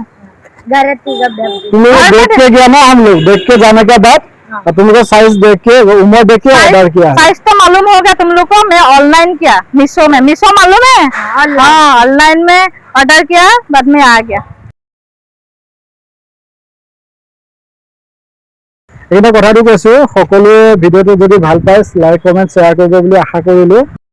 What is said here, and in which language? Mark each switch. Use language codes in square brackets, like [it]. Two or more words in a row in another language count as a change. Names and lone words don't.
[hi] तुम लोग देख के गया ना, हम लोग देख के जाने के बाद और तुम लोग साइज देख के उम्र देख के ऑर्डर किया। साइज तो मालूम हो गया तुम लोग को, मैं ऑनलाइन किया मीशो में, मीशो मालूम है। हाँ ऑनलाइन में ऑर्डर किया, बाद में आ गया। [as] এটা কথাটো কৈছো, সকলোৱে ভিডিঅ'টো যদি ভাল পায় [en] like comment share [as] কৰিব বুলি আশা কৰিলো।